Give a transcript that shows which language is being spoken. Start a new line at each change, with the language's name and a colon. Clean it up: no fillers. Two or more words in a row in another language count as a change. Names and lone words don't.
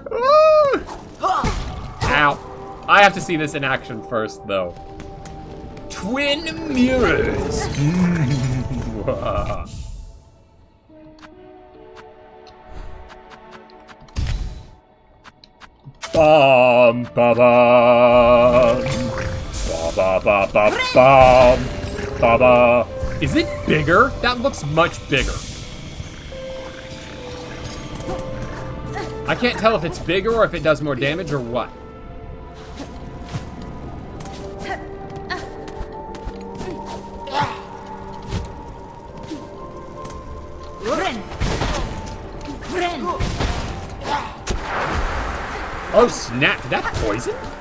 English: Woo! Ow. I have to see this in action first, though. Twin mirrors! Bum, ba, bum. Ba, ba, ba, ba, bum. Ba, ba. Is it bigger? That looks much bigger. I can't tell if it's bigger or if it does more damage or what. Oh snap, did that poison?